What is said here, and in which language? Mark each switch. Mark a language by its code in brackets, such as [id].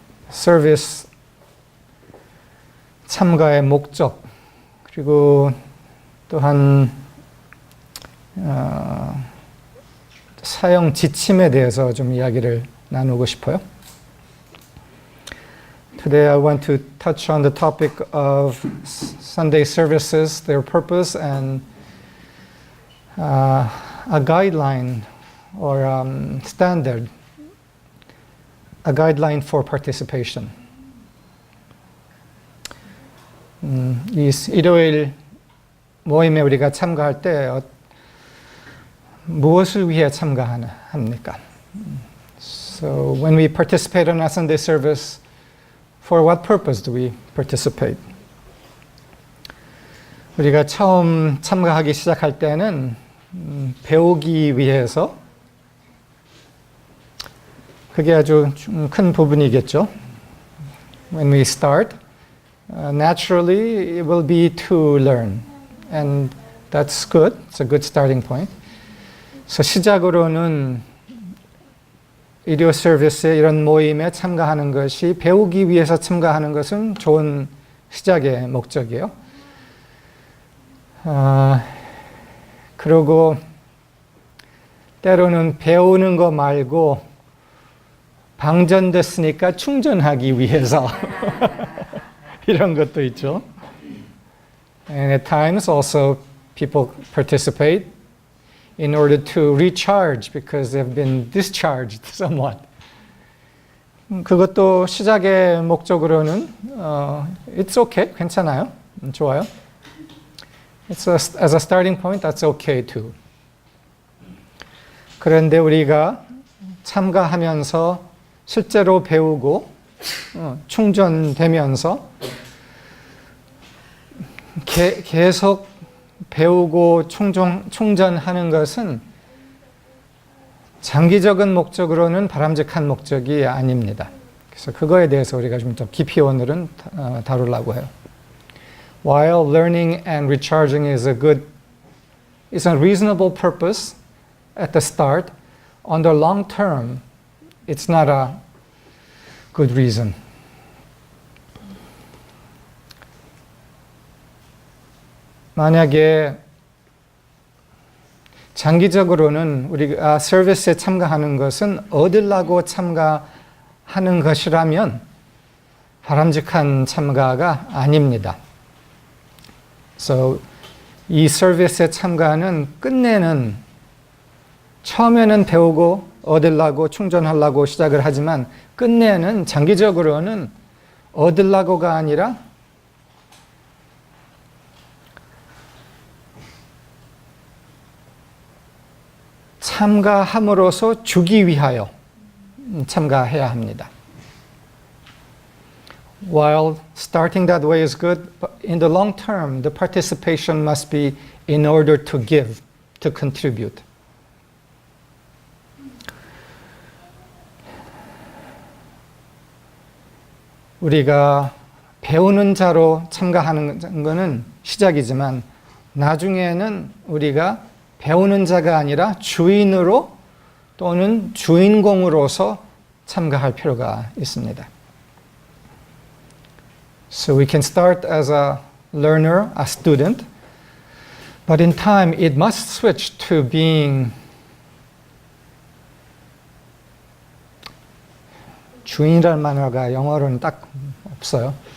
[ko] 서비스 참가의 목적, 그리고 또한 사용 지침에 대해서 좀 이야기를 나누고 싶어요. [en] Today I want to touch on the topic of Sunday services, their purpose, and a guideline or standard, a guideline for participation. [ko] 이 일요일 모임에 우리가 참가할 때 무엇을 위해 참가합니까? [en] So when we participate in a Sunday service, for what purpose do we participate? [ko] 우리가 처음 참가하기 시작할 때는 배우기 위해서, 그게 아주 큰 부분이겠죠. [en] When we start, naturally it will be to learn, and that's good. It's a good starting point. [ko] So 시작으로는 일요 서비스에 이런 모임에 참가하는 것이 배우기 위해서 참가하는 것은 좋은 시작의 목적이에요. 그리고 때로는 배우는 거 말고 방전됐으니까 충전하기 위해서 이런 것도 있죠. [en] And at times also people participate in order to recharge because they've been discharged somewhat. [ko] 그것도 시작의 목적으로는 [en] it's okay, [ko] 괜찮아요, 좋아요. [en] As a starting point, that's okay too. [ko] 그런데 우리가 참가하면서 실제로 배우고 충전되면서 계속 배우고 충전하는 것은 장기적인 목적으로는 바람직한 목적이 아닙니다. 그래서 그거에 대해서 우리가 좀 더 깊이 오늘은 다루려고 해요. [en] While learning and recharging is a reasonable purpose at the start, on the long term, it's not a good reason. [ko] 만약에 장기적으로는 우리가 서비스에 참가하는 것은 얻으려고 참가하는 것이라면 바람직한 참가가 아닙니다. So, 이 서비스에 참가는 끝내는, 처음에는 배우고 얻으려고 충전하려고 시작을 하지만 끝내는 장기적으로는 얻으려고가 아니라 참가함으로써 주기 위하여 참가해야 합니다. [en] While starting that way is good, but in the long term, the participation must be in order to give, to contribute. [ko] 우리가 배우는 자로 참가하는 것은 시작이지만 나중에는 우리가 배우는 자가 아니라 주인으로 또는 주인공으로서 참가할 필요가 있습니다. [en] So we can start as a learner, a student, but in time it must switch to being [ko] 주인이라는 말가 영어로는 딱 없어요.